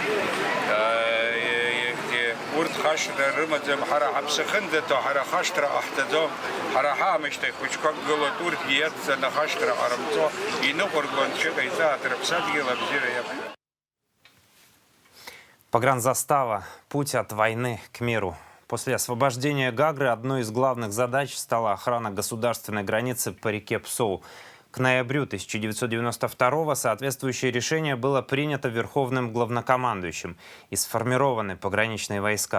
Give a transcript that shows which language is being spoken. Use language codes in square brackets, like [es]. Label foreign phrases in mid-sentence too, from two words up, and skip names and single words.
[ab] Урҭ хашҭра рымаӡам, ҳара ҳаԥсахынӡаҭоу, ҳара хашҭра ҟаҳҭаӡом, ҳара ҳаамышьҭахь хәыҷқәак гылоит, урҭгьы иацҵаны хашҭра ҟарымҵо иныҟәыргон шәыҟаиҵааит, рыԥсадгьыл абзиара иақәшәааит. [ru] Погранзастава. Путь от войны к миру. После освобождения Гагры одной из главных задач стала охрана государственной границы по реке Псоу. К ноябрю 1992-го соответствующее решение было принято Верховным главнокомандующим и сформированы пограничные войска.